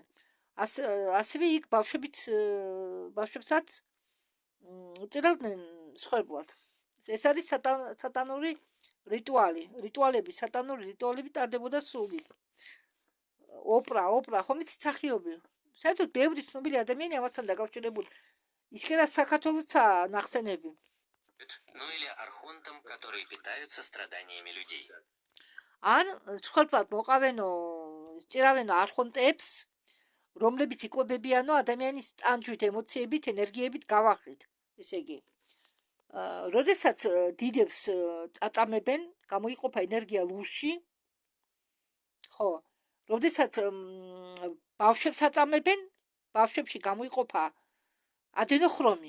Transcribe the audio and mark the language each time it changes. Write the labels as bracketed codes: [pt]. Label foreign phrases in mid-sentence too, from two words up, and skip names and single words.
[ka] ასევე იქ ბავშვებსაც წირავდნენ მსხვერპლად. ეს არის სატანური რიტუალები, სატანური რიტუალები ტარდებოდა სულ. ოპრა, ხომ იცით სახიობი. საერთოდ ბევრი ცნობილი ადამიანი ამასთან დაკავშირებული. ისე საქართველოსაც ნახსენები. [ru] Ну или архонтам, которые питаются страданиями людей. [ka] ან მსხვერპლად მოყავენო, ჭირავენო არხონტებს, რომლებიც იკვებებიანო ადამიანის ტანჯვით, ემოციებით, ენერგიებით გავახით. ესე იგი, როდესაც დიდებს აწამებენ, გამოიყოფა ენერგია ლურში, ხო, როდესაც ბავშვებს აწამებენ, ბავშვებში გამოიყოფა ადენოხრომი.